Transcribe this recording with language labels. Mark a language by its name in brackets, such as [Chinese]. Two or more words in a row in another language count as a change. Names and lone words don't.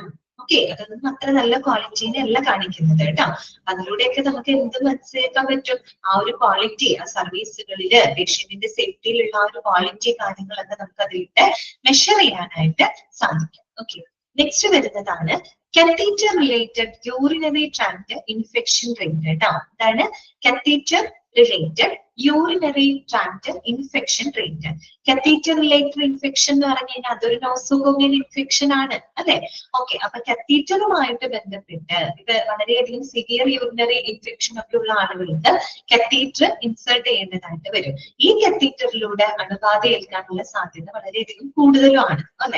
[Malayalam] ഓക്കെ, അതൊന്നും അത്ര നല്ല ക്വാളിറ്റീനെ അല്ല കാണിക്കുന്നത് കേട്ടോ. അതിലൂടെയൊക്കെ നമുക്ക് എന്ത് മനസ്സിലാക്കാൻ പറ്റും? ആ ഒരു ക്വാളിറ്റി, ആ സർവീസുകളില് പേഷ്യന്റിന്റെ സേഫ്റ്റിയിലുള്ള ആ ഒരു ക്വാളിറ്റി കാര്യങ്ങളൊക്കെ നമുക്ക് അതിലൂടെ മെഷർ ചെയ്യാനായിട്ട് സാധിക്കും. [English] okay, next [Malayalam] വരുന്നതാണ് [English] catheter related urinary tract infection rate [Malayalam] കേട്ടോ. [English] അതാണ് catheter related urinary tract infection rate. catheter related infection [Malayalam] എന്ന് പറഞ്ഞു കഴിഞ്ഞാൽ അതൊരു [English] nosocomial infection [Malayalam] ആണ് അല്ലെ. ഓക്കെ, അപ്പൊ കത്തീറ്ററുമായിട്ട് ബന്ധപ്പെട്ട് ഇത് വളരെയധികം [English] severe urinary infection [Malayalam] ഒക്കെ ഉള്ള ആളുകൾക്ക് [English] catheter insert [Malayalam] ചെയ്യേണ്ടതായിട്ട് വരും. ഈ കത്തീറ്ററിലൂടെ അണുബാധ ഏൽക്കാനുള്ള സാധ്യത വളരെയധികം കൂടുതലുമാണ് അല്ലെ.